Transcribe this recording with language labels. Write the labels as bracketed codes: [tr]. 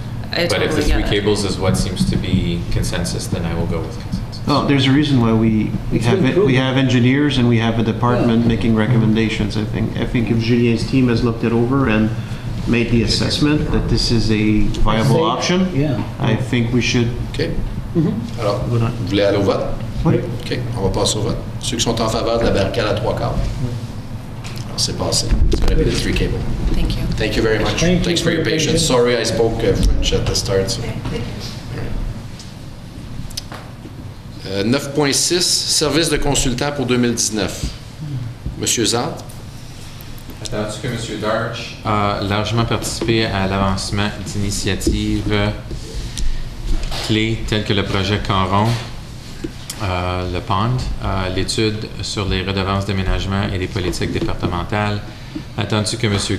[en] But if the 3 cables is what seems to be consensus, then I will go with consensus. Well, there's a reason why we have engineers and we have a department making recommendations. I think if Julien's team has looked it over and made the assessment that this is a viable option, I think we should. OK. [fr] Alors, vous voulez aller au vote? Oui. OK, on va passer au vote. Ceux qui sont en faveur de la barricade à 3 quarts. Alors, c'est passé. [en] It's going to be the 3 cable. Thank you. Thank you very much. Thanks for your patience. Sorry I spoke French at the start. So. [fr] 9.6, service de consultant pour 2019. Monsieur Zant. Attendu que M. Darch a largement participé à l'avancement d'initiatives clés telles que le projet Canron, le POND, l'étude sur les redevances d'aménagement et les politiques départementales. Attendu que M.